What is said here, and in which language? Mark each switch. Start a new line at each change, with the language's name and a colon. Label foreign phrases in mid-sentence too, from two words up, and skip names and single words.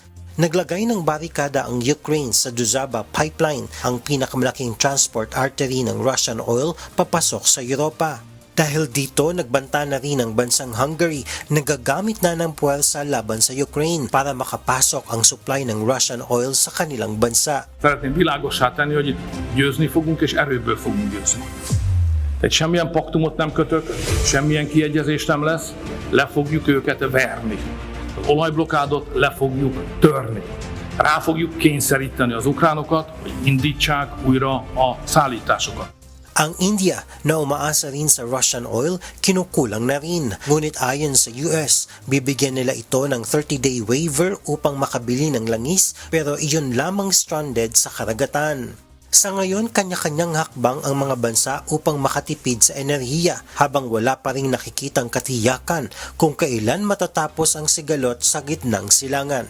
Filipino: Naglagay ng barikada ang Ukraine sa Druzhba pipeline, ang pinakamalaking
English: transport artery
Filipino: ng
English: Russian oil
Filipino: papasok sa Europa. Dahil dito, nagbanta na rin ang bansang Hungary na gagamit na ng puwersa laban sa Ukraine para makapasok ang supply ng
English: Russian oil
Filipino: sa kanilang bansa.
Hungarian: Szeretném világossá tenni, hogy itt győzni fogunk és erőből fogunk győzni. Tehát semmilyen paktumot nem kötök, semmilyen kiegyezés nem lesz, le fogjuk őket verni. Az olajblokádot le fogjuk törni. Rá fogjuk kényszeríteni az ukránokat, hogy indítsák újra a szállításokat.
Filipino: Ang India na umaasa rin sa
English: Russian oil,
Filipino: kinukulang na rin. Ngunit ayon sa US, bibigyan nila ito ng 30-day waiver upang makabili ng langis pero iyon lamang stranded sa karagatan. Sa ngayon, kanya-kanyang hakbang ang mga bansa upang makatipid sa enerhiya habang wala pa ring nakikitang katiyakan kung kailan matatapos ang sigalot sa gitnang silangan.